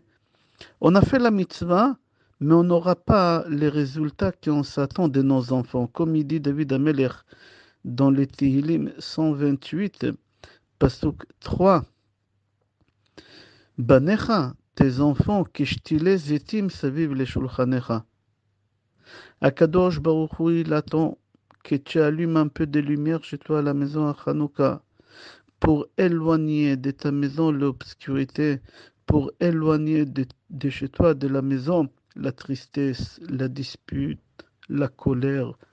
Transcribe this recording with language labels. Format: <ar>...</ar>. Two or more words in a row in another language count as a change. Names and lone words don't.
<fr>On a fait la mitzvah, mais on n'aura pas les résultats qu'on s'attend de nos enfants. Comme il dit David Amelech dans le Tehillim 128, Pasuk 3. Banecha, tes enfants,</fr> <he>כשתילי זיתים סביב לשלחנך. הקדוש ברוך הוא,</he> <fr>il attend que tu allumes un peu de lumière chez toi à la maison à Hanouka pour éloigner de ta maison l'obscurité, pour éloigner de chez toi, de la maison, la tristesse, la dispute, la colère.</fr>